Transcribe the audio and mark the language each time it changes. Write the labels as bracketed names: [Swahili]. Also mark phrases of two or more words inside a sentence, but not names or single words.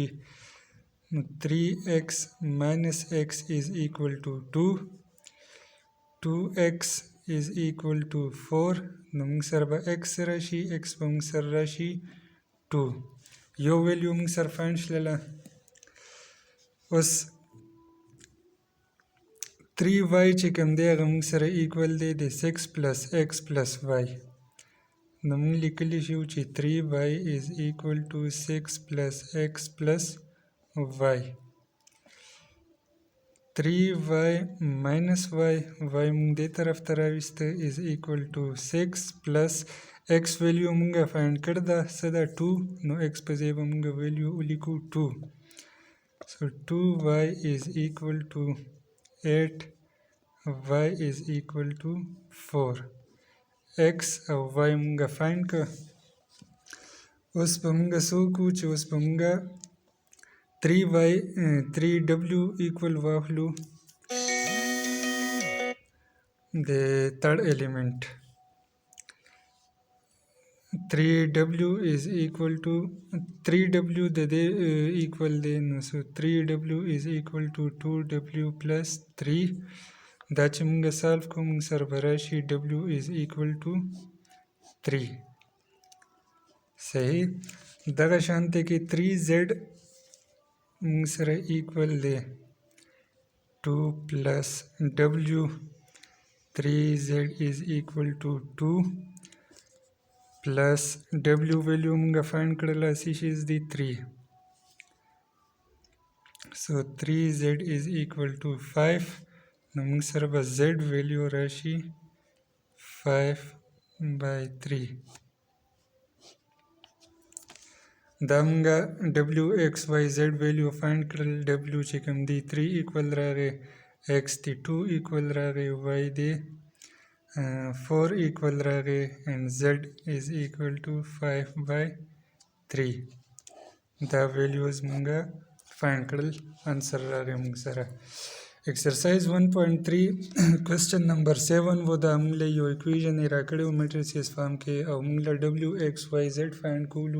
[English] نو 3x minus x is equal to 2 2x is equal to 4. [Pashto] نو موږ سره به x راشي، x به موږ سره راشي 2. یو ویلیو موږ سره فایند شلله. اوس 3y چې کوم دی هغه موږ سره ایکول دی د 6 [English] plus x plus y. [Pashto] نو موږ لیکلی شو چې [English] 3y is equal to 6 plus x plus y. 3y minus y [Pashto] مونږ دې طرف ته راوسته [English] is equal to 6 plus x [Pashto] ویلیو مونږه فایند کړه ده څه ده 2. نو x په ځای به مونږه ویلیو ولیکو 2. [English] so 2y is equal to 8 y is equal to 4. [Pashto] x او y مونږه فایند کړه. اوس به مونږه څه وکړو چې اوس به مونږه 3y 3w equal واخلو د [English] third element. 3w is equal to 3w [Pashto] د دې [English] equal دی. نو so 3w is equal to 2w plus 3. [Pashto] دا چې مونږه سالف کوو مونږ سره به راشي w is equal to 3. صحیح. دغه شانته کې 3z موږ سره ایکول دی 2 plus w [English] 3z is equal to 2 plus w [Pashto] ویلیو موږ فایند کړله څه شیز دی 3. [English] So 3z is equal to 5. [Pashto] نو موږ سره به z ویلیو راشي 5/3. دا موږ WXYZ ویلیو فایند کړل. W چې کوم دی 3 ایکول راغی، X دی 2 ایکول راغی، Y دی 4 ایکول راغی [English] and Z is equal to 5/3. [Pashto] دا ویلیوز موږ فایند کړل، آنسر راغی موږ سره. ایکسرسایز 1.3 کوېسچن نمبر 7 و. دا موږ له یو اکویژن یې راکړی و میټریسز فارم کې او موږ له WXYZ فایند کولو.